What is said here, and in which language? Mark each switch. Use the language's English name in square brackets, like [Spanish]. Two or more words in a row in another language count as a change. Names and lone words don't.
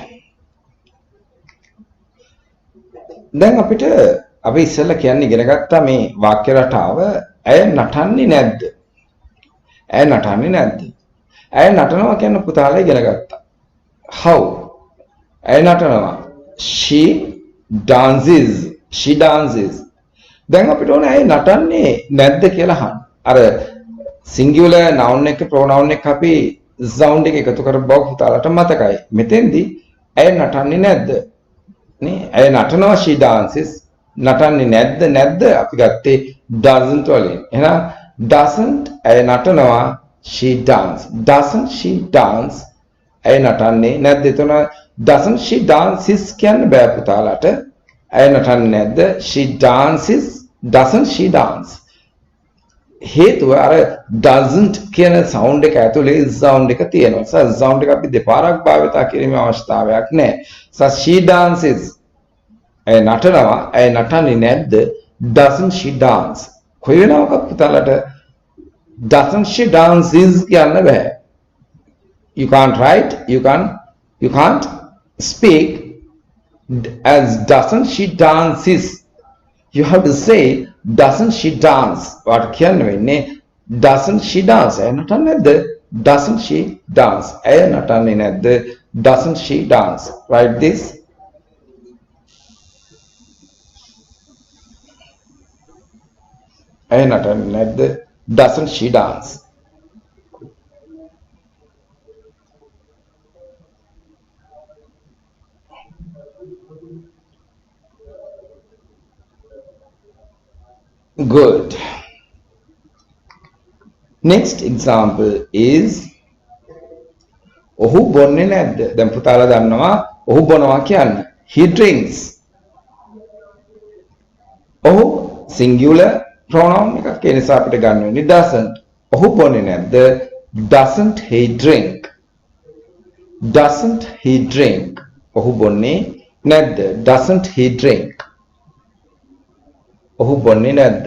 [Sinhala] දැන් අපිට අපි ඉස්සෙල්ලා කියන්නේ ඉගෙන ගත්තා මේ වාක්‍ය රටාව ඇය නටන්නේ නැද්ද? ඇය නටන්නේ නැද්ද? ඇය නටනවා කියන පුතාලා ඉගෙන ගත්තා. How? ඇය නටනවා. [English] She dances. She dances. [Sinhala] දැන් අපිට ඕනේ ඇය නටන්නේ නැද්ද කියලා අහන්න. අර [English] singular noun [Sinhala] එක pronoun එක අපි sound එක එකතු කරපු බව පුතාලට මතකයි. මෙතෙන්දී ඇය නටන්නේ නැද්ද? නේ? ඇය නටනවා [English] she dances. [Sinhala] නටන්නේ නැද්ද අපි ගත්තේ doesn't වලින්. එහෙනම් doesn't ඇය නටනවා [English] she dance. doesn't she dance [Sinhala] ඇය නටන්නේ නැද්ද? එතන [English] doesn't she dances [Sinhala] කියන්න බෑ පුතාලට. ඇය නටන්නේ නැද්ද? [English] she dances. doesn't she dance. [Sinhala] හේතුව අර doesn't කියන sound එක ඇතුලේ sound එක තියෙනවා. sound එක අපි දෙපාරක් භාවිතා කිරීමේ අවශ්‍යතාවයක් නැහැ. [English] she dances [Sinhala] ඇය නටනවා. ඇය නටන්නේ නැද්ද? [English] doesn't she dance. [Sinhala] කොයි වෙලාවක පුතාලට [English] doesn't she dances [Sinhala] කියන්න බෑ. [English] You can't write, you can't speak as doesn't she dances. You have to say doesn't she dance. what [Sinhala] කියන්න වෙන්නේ [English] doesn't she dance. [Sinhala] ඇය නටන්නේ නැද්ද? [English] doesn't she dance. [Sinhala] ඇය නටන්නේ නැද්ද? [English] doesn't she dance. write this. [Sinhala] ඇය නටන්නේ නැද්ද? [English] doesn't she dance. good. next example is [Sinhala] ඔහු බොන්නේ නැද්ද? දැන් පුතාලා දන්නවා ඔහු බොනවා කියන්න. [English] He drinks. [Sinhala] ඔහු [English] singular pronoun [Sinhala] එකක් ඒ නිසා අපිට ගන්න වෙන්නේ doesn't. ඔහු බොන්නේ නැද්ද? [English] Doesn't he drink? Doesn't he drink? [Sinhala] ඔහු බොන්නේ නැද්ද? [English] Doesn't he drink? [Sinhala] ඔහු බොන්නේ නැද්ද?